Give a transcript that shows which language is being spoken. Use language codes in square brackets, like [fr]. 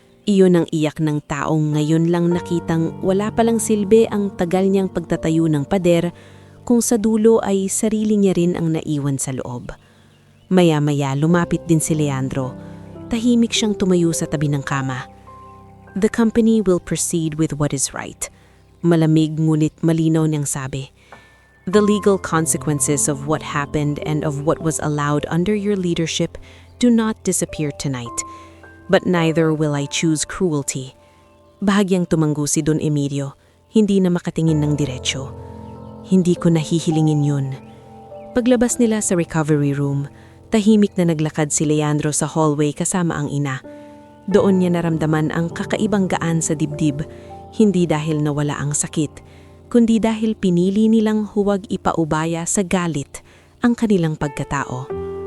[tl] Iyon ang iyak ng taong ngayon lang nakitang wala palang silbi ang tagal niyang pagtatayo ng pader, kung sa dulo ay sarili niya rin ang naiwan sa loob. Maya-maya lumapit din si Leandro. Tahimik siyang tumayo sa tabi ng kama. [en] "The company will proceed with what is right." [tl] Malamig ngunit malinaw niyang sabi. [en] "The legal consequences of what happened and of what was allowed under your leadership do not disappear tonight. But neither will I choose cruelty." [tl] Bahagyang tumanggo si Don Emilio, hindi na makatingin ng diretsyo. "Hindi ko nahihilingin yun." Paglabas nila sa recovery room, tahimik na naglakad si Leandro sa hallway kasama ang ina. Doon niya naramdaman ang kakaibang gaan sa dibdib, hindi dahil nawala ang sakit, kundi dahil pinili nilang huwag ipaubaya sa galit ang kanilang pagkatao.